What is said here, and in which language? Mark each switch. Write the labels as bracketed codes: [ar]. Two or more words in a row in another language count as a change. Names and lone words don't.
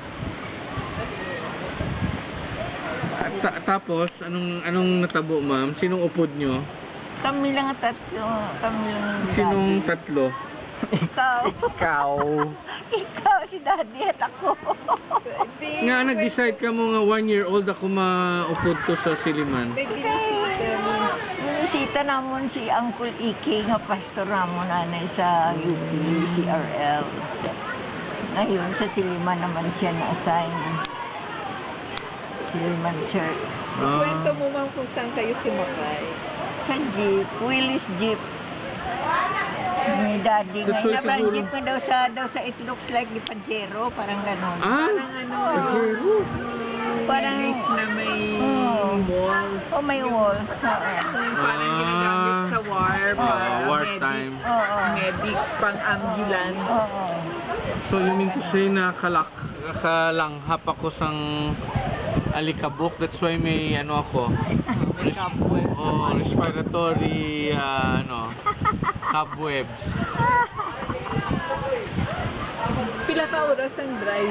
[hil] Tapos, anong natabo, ma'am? Sinong upod nyo? [tl] Kami lang ang tatlo. Kami lang ang Sinong Daddy. tatlo? Ikaw. Ikaw. Ikaw, si Daddy at ako. [hil] Nga, nag-decide ka mo nga 1 year old ako maupod ko sa Siliman. Minisita namon si Uncle Ike nga pastor namon nanay sa UP, CRL. [tl] Ngayon sa Siliman naman siya na-assign. Siliman Church. Kwento mo man kung saan kayo sumakay. Sa jeep, Willis Jeep. Ni Daddy [en] That's [tl] ngayon [en] why [tl] na parang siguro- jeep nga daw sa [en] it looks like the [tl] Pajero, parang ganon. Ah! Parang ano, Pajero. Parang- jeep na may Oo. wall. Oh, may walls. Oo. Parang ginagamit sa war. para wartime. Oo. Medic, pang-ambulance. Oo. [en] So, you mean to say [hil] na kalanghap ako sang alikabok. [en] That's why [tl] may ano ako. May cobweb. [en] Oh, respiratory cobwebs. [hil] Pila ka oras ang drive?